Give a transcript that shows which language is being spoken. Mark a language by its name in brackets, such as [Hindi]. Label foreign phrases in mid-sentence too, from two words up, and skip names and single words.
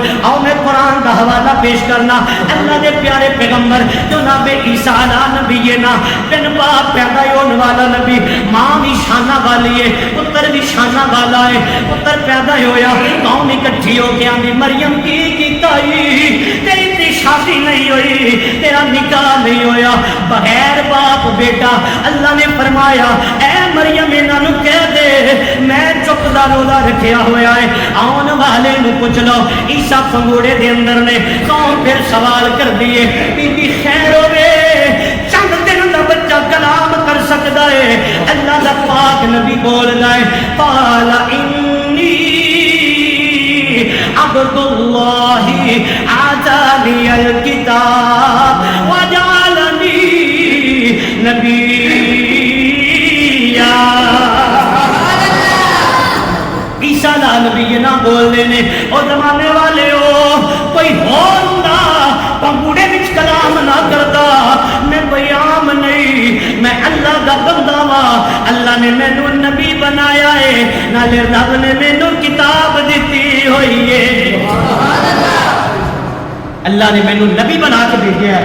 [Punjabi] آؤ میں قرآن دا حوالہ پیش کرنا. اللہ دے پیارے پیغمبر جناب عیسیٰ نبی نا بن باپ پیدا ہونے والا نبی ماں بھی شانہ والی ہے پتر بھی شانہ والا ہے. پتر پیدا ہویا قوم اکٹھی ہو کے آندی مریم کی کیتا تیری تے شادی نہیں ہوئی تیرا نکاح نہیں ہویا بغیر باپ بیٹا. اللہ نے فرمایا اے مریم انہاں نوں کہہ دے میں چپ دا روزہ رکھیا ہویا ہے. آن والے نوں پوچھ لو عیسیٰ پنگوڑے دے اندر نے قوم پھر سوال کر دیے بی بی خیر ہوے چند دن دا بچہ کلام کر سکدا ہے. اللہ دا پاک نبی بولدا ہے [Arabic] قال انی عبد اللہ آتانی الکتاب وجعلنی نبیا. [Punjabi] عیسیٰ نبی نہ بولنے نے او زمانے والے ہو کوئی ہوندہ پنگوڑے وچ کلام نہ کرتا میں کوئی عام نہیں میں اللہ دا بندہ وا. اللہ نے مینوں نبی بنایا ہے نالے رب نے مینوں کتاب دیتی ہوئی ہے. اللہ نے مینوں نبی بنا کے بھیجا ہے.